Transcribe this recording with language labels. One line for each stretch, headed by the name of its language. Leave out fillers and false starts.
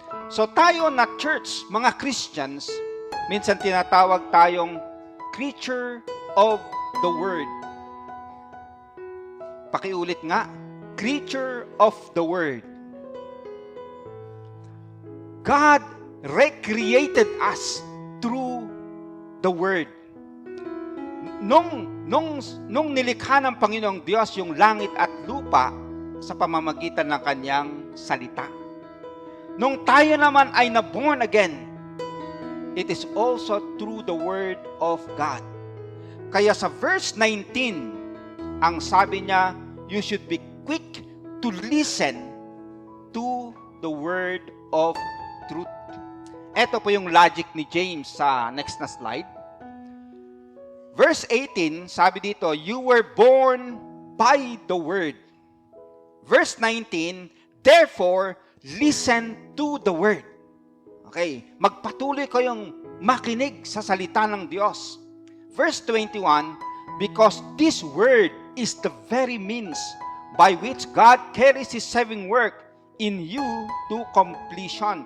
Filipino: So tayo na church, mga Christians, minsan tinatawag tayong
English: creature of the word.
Filipino: Pakiulit nga,
English: creature of the word. God recreated us through the word.
Filipino: Nung nilikha ng Panginoong Diyos yung langit at lupa sa pamamagitan ng kanyang salita. Nung tayo naman ay na-born again,
English: it is also through the word of God.
Filipino: Kaya sa verse 19, ang sabi niya,
English: you should be quick to listen to the word of truth.
Filipino: Ito po yung logic ni James sa next na slide.
English: Verse 18,
Filipino: sabi dito,
English: you were born by the word. Verse 19, therefore, listen to the word.
Filipino: Okay, magpatuloy kayong makinig sa salita ng Diyos.
English: Verse 21, because this word is the very means by which God carries His saving work in you to completion.